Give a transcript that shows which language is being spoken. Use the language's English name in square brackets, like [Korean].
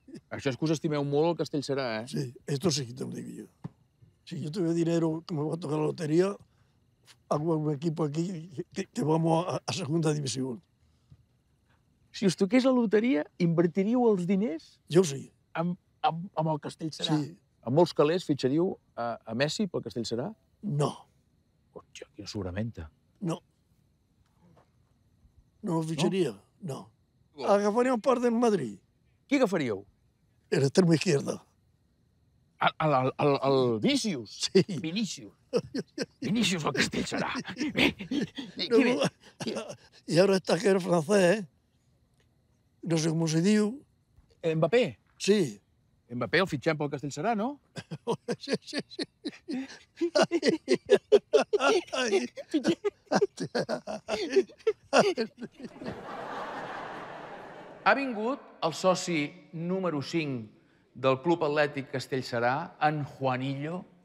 [Catalan] Això és que us estimeu molt el Castellserà, [Spanish] Sí, esto sí que te lo digo yo. Si yo tuve dinero que me va a tocar la lotería, hago un equipo aquí que vamos a segunda división. [Catalan] Si us toqués la loteria, invertiríeu els diners? Jo sí. Amb el Castellserà? Sí. Amb molts calés fitxaríeu a Messi pel Castellserà? No. Quina sobramenta. No. [Spanish] No lo ficharía, no. Agafaría un par del Madrid. [Catalan] Qui agafaríeu? [Spanish] El extremo izquierda. [Catalan] El Vinícius? Sí. Vinícius. Vinícius al Castell serà. [Spanish] No, y ahora está que el francés, no sé cómo se diu. [Catalan] Mbappé? Sí. Mbappé el fitxem pel Castell serà, no? Sí. Ha vingut el soci número 5 del Club Atlètic Castellserà, en Juanillo.